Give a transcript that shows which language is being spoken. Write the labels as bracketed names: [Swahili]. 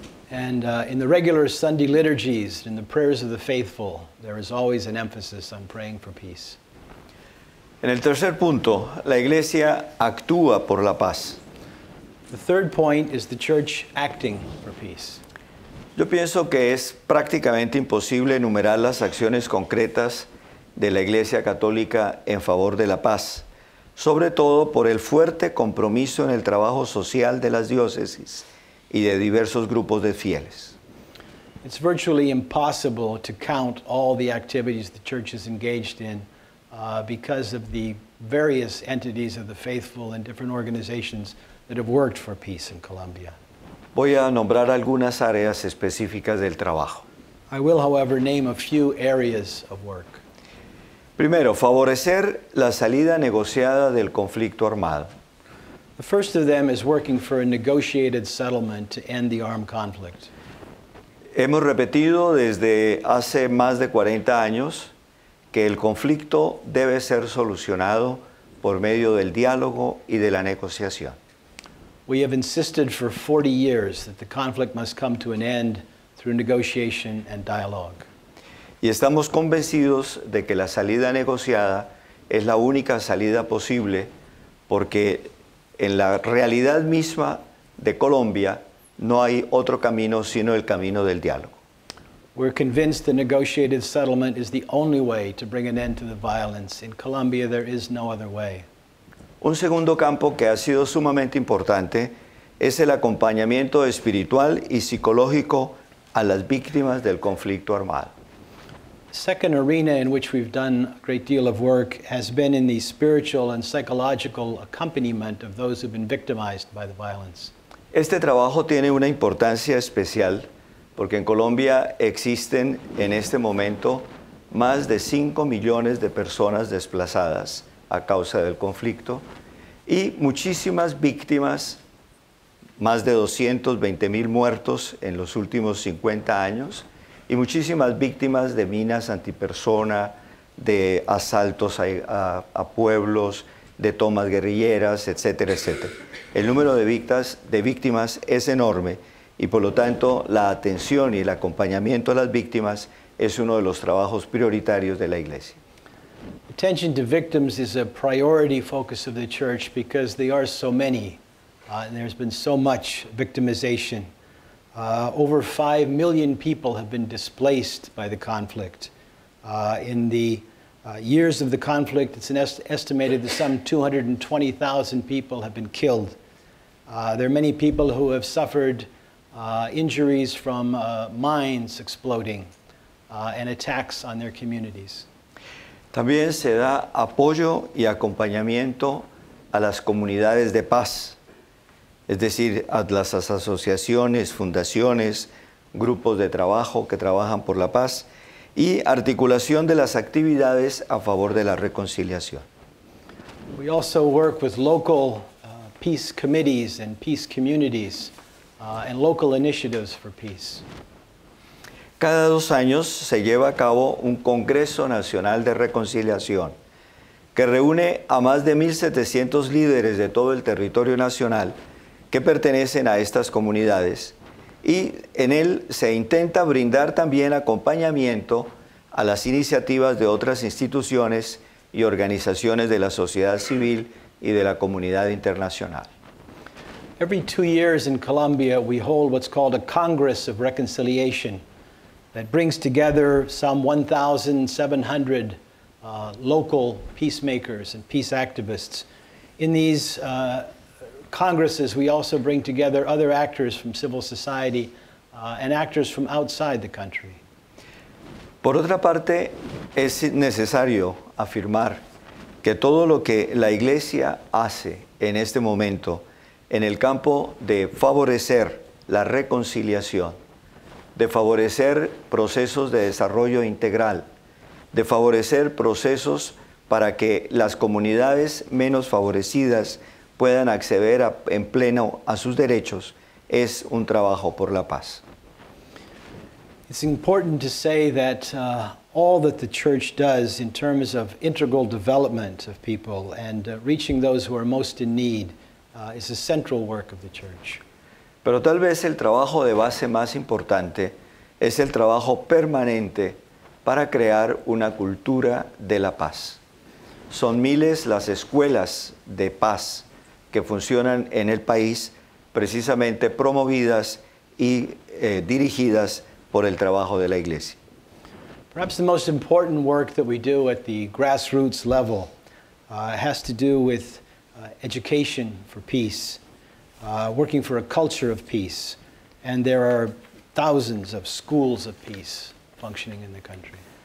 [English] And in the regular Sunday liturgies, in the prayers of the faithful, there is always an emphasis on praying for peace. [Spanish] En el tercer punto, la Iglesia actúa por la paz. [English] The third point is the church acting for peace. [Spanish] Yo pienso que es prácticamente imposible enumerar las acciones concretas de la Iglesia Católica en favor de la paz, sobre todo por el fuerte compromiso en el trabajo social de las diócesis y de diversos grupos de fieles. [English] It's virtually impossible to count all the activities the church is engaged in because of the various entities of the faithful and different organizations that have worked for peace in Colombia. [Spanish] Voy a nombrar algunas áreas específicas del trabajo. [English] I will, however, name a few areas of work. [Spanish] Primero, favorecer la salida negociada del conflicto armado. [English] The first of them is working for a negotiated settlement to end the armed conflict. [Spanish] Hemos repetido desde hace más de 40 años que el conflicto debe ser solucionado por medio del diálogo y de la negociación. [English] We have insisted for 40 years that the conflict must come to an end through negotiation and dialogue. [Spanish] Y estamos convencidos de que la salida negociada es la única salida posible porque en la realidad misma de Colombia no hay otro camino sino el camino del diálogo. [English] We're convinced the negotiated settlement is the only way to bring an end to the violence. In Colombia, there is no other way. [Spanish] Un segundo campo que ha sido sumamente importante es el acompañamiento espiritual y psicológico a las víctimas del conflicto armado. [English] The second arena in which we've done a great deal of work has been in the spiritual and psychological accompaniment of those who've been victimized by the violence. [Spanish] Este trabajo tiene una importancia especial porque en Colombia existen en este momento más de 5 millones de personas desplazadas a causa del conflicto y muchísimas víctimas, más de 220,000 muertos en los últimos 50 años y muchísimas víctimas de minas antipersona, de asaltos a pueblos, de tomas guerrilleras, etcétera, etcétera. El número de víctimas es enorme y por lo tanto la atención y el acompañamiento a las víctimas es uno de los trabajos prioritarios de la Iglesia. [English] Attention to victims is a priority focus of the church because they are so many, and there's been so much victimization. Over 5 million people have been displaced by the conflict. In the years of the conflict, it's estimated that some 220,000 people have been killed. There are many people who have suffered injuries from mines exploding and attacks on their communities. [Spanish] También se da apoyo y acompañamiento a las comunidades de paz, es decir, a las asociaciones, fundaciones, grupos de trabajo que trabajan por la paz y articulación de las actividades a favor de la reconciliación. [English] We also work with local peace committees and peace communities and local initiatives for peace. [Spanish] Cada 2 años se lleva a cabo un Congreso Nacional de Reconciliación que reúne a más de 1.700 líderes de todo el territorio nacional que pertenecen a estas comunidades y en él se intenta brindar también acompañamiento a las iniciativas de otras instituciones y organizaciones de la sociedad civil y de la comunidad internacional. [English] Every 2 years in Colombia, we hold what's called a Congress of Reconciliation that brings together some 1,700 local peacemakers and peace activists. In these congresses, we also bring together other actors from civil society and actors from outside the country. [Spanish] Por otra parte, es necesario afirmar que todo lo que la Iglesia hace en este momento en el campo de favorecer la reconciliación, de favorecer procesos de desarrollo integral, de favorecer procesos para que las comunidades menos favorecidas puedan acceder en pleno a sus derechos, es un trabajo por la paz. [English] It's important to say that all that the church does in terms of integral development of people and reaching those who are most in need is a central work of the church. [Spanish] Pero tal vez el trabajo de base más importante es el trabajo permanente para crear una cultura de la paz. Son miles las escuelas de paz que funcionan en el país, precisamente promovidas y dirigidas por el trabajo de la Iglesia. [English] Perhaps the most important work that we do at the grassroots level has to do with education for peace, working for a culture of peace, and there are thousands of schools of peace functioning in the country.